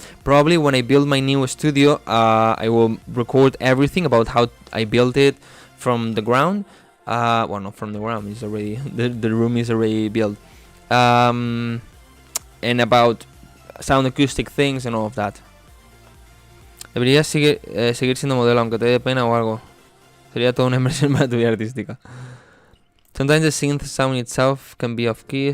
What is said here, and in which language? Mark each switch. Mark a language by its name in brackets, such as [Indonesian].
[English] Probably when I build my new studio, I will record everything about how I built it from the ground. Well, not from the ground, it's already the room is already built. And about sound acoustic things and all of that. [Spanish] Deberías seguir siendo modelo, aunque te dé pena o algo. Sería toda una inversión para tu vida artística. [English] Sometimes the synth sound itself can be off key.